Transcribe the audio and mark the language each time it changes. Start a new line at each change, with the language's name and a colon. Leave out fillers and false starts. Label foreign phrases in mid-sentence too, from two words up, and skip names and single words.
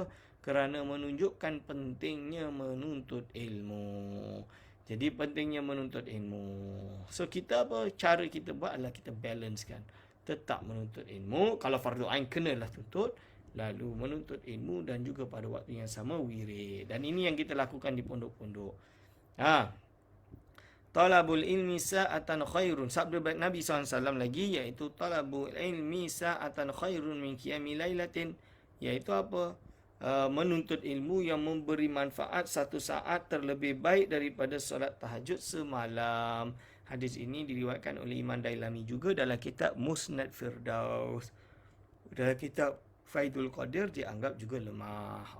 Malay: Kerana menunjukkan pentingnya menuntut ilmu. Jadi pentingnya menuntut ilmu. So kita apa? Cara kita buat adalah kita balancekan. Tetap menuntut ilmu. Kalau fardu ain kenalah tuntut. Lalu menuntut ilmu dan juga pada waktu yang sama wirid. Dan ini yang kita lakukan di pondok-pondok.
Arabic: طلب العلم ساعة خير.
Malay: Sabda Nabi SAW lagi, iaitu
Arabic: طلب العلم ساعة خير من قيام ليلة.
Malay: Iaitu apa? Menuntut ilmu yang memberi manfaat 1 saat terlebih baik daripada solat tahajud semalam. Hadis ini diriwayatkan oleh Imam Dailami juga dalam kitab Musnad Firdaus. Dalam kitab Faidul Qadir dianggap juga lemah.